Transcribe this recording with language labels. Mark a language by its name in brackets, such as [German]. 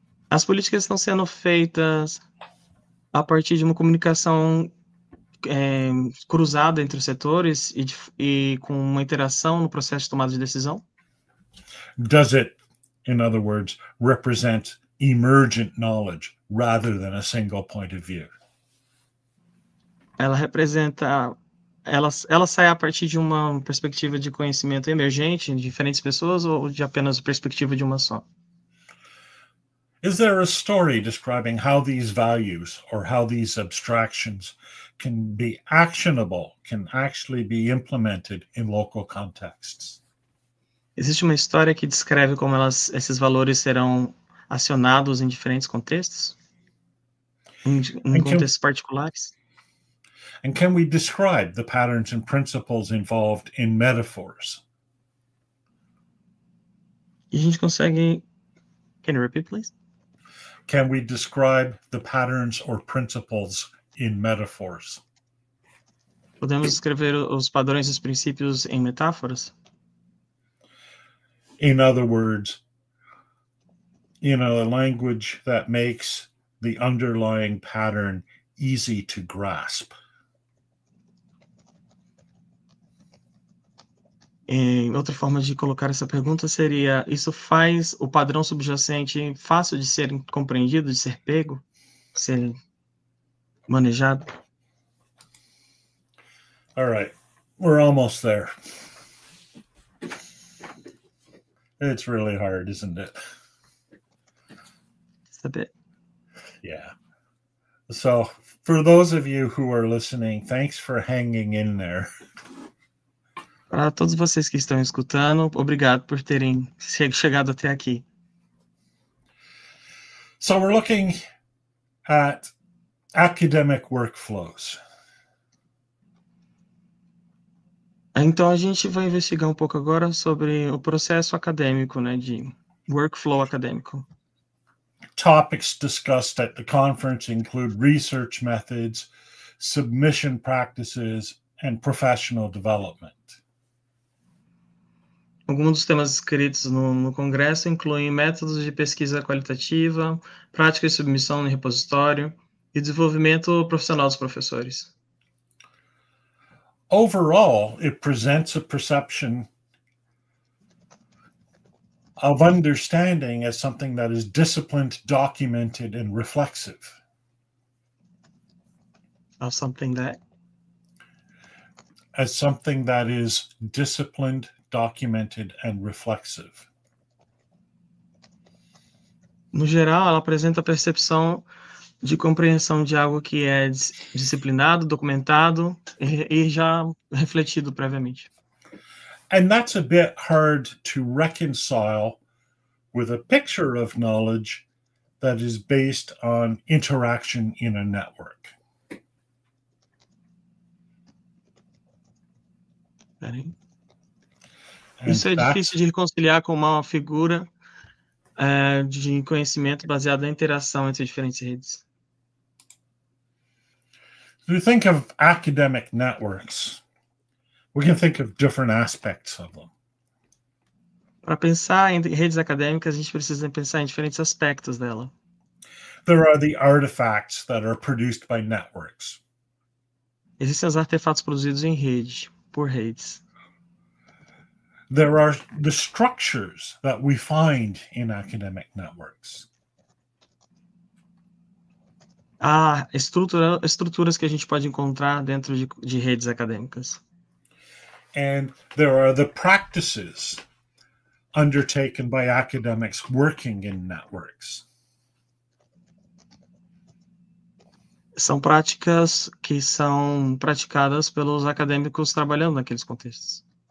[Portuguese] As políticas estão sendo feitas a partir de uma comunicação cruzada entre os setores e com uma interação no processo de tomada de decisão? [English] Does it, in other words, represent emergent knowledge rather than a single point of view? [Portuguese] Ela sai a partir de uma perspectiva de conhecimento emergente de diferentes pessoas ou de apenas perspectiva de uma só? [English] Is there a story describing how these values or how these abstractions can be actionable, can actually be implemented in local contexts? [Portuguese] Existe uma história que descreve como esses valores serão acionados em diferentes contextos? Em contextos particulares? [English] And can we describe the patterns and principles involved in metaphors? [Portuguese] E a gente consegue... [English] Can you repeat, please? Can we describe the patterns or principles in metaphors? [Portuguese] Podemos escrever os padrões e os princípios em metáforas? [English] In other words, a language that makes the underlying pattern easy to grasp. [Portuguese] Outra forma de colocar essa pergunta seria: isso faz o padrão subjacente fácil de ser compreendido, de ser pego, de ser manejado? [English] All right, we're almost there. It's really hard, isn't it? It's a bit. Yeah. So for those of you who are listening, thanks for hanging in there. [Portuguese] Para todos vocês que estão escutando, obrigado por terem chegado até aqui. [English] So we're looking at academic workflows. [Portuguese] Então a gente vai investigar um pouco agora sobre o processo acadêmico, né, de workflow acadêmico. [English] Topics discussed at the conference include research methods, submission practices, and professional development. [Portuguese] Alguns dos temas escritos no congresso incluem métodos de pesquisa qualitativa, prática de submissão no repositório e desenvolvimento profissional dos professores. [English] Overall, it presents a perception of understanding as something that is disciplined, documented, and reflexive. Of something that As something that is disciplined, documented, and reflexive. [Portuguese] No geral, ela apresenta a percepção de compreensão de algo que é disciplinado, documentado e já refletido previamente. [English] And that's a bit hard to reconcile with a picture of knowledge that is based on interaction in a network. [Portuguese] Isso é difícil de reconciliar com uma figura de conhecimento baseado na interação entre diferentes redes. [English] If we think of academic networks, we can think of different aspects of them. [Portuguese] Para pensar em redes acadêmicas, a gente precisa pensar em diferentes aspectos dela. [English] There are the artifacts that are produced by networks. [Portuguese] Existem os artefatos produzidos em rede, por redes. [English] There are the structures that we find in academic networks. [Portuguese] Há estruturas que a gente pode encontrar dentro de redes acadêmicas. [English] And there are the practices undertaken by academics working in networks. [Portuguese] São práticas que são praticadas pelos acadêmicos trabalhando naqueles contextos.